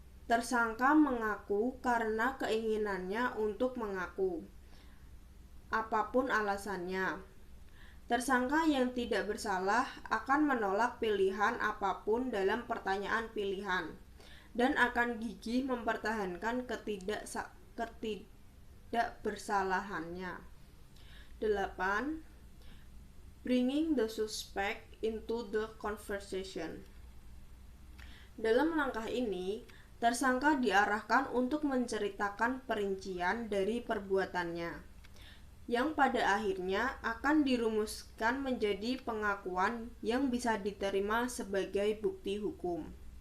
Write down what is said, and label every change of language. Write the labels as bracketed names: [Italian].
[Indonesian] Tersangka mengaku karena keinginannya untuk mengaku, apapun alasannya. Tersangka yang tidak bersalah akan menolak pilihan apapun dalam pertanyaan pilihan dan akan gigih mempertahankan ketidakbersalahannya. 8. [English] Bringing the suspect into the conversation. [Indonesian] Dalam langkah ini, tersangka diarahkan untuk menceritakan perincian dari perbuatannya, yang pada akhirnya akan dirumuskan menjadi pengakuan yang bisa diterima sebagai bukti hukum.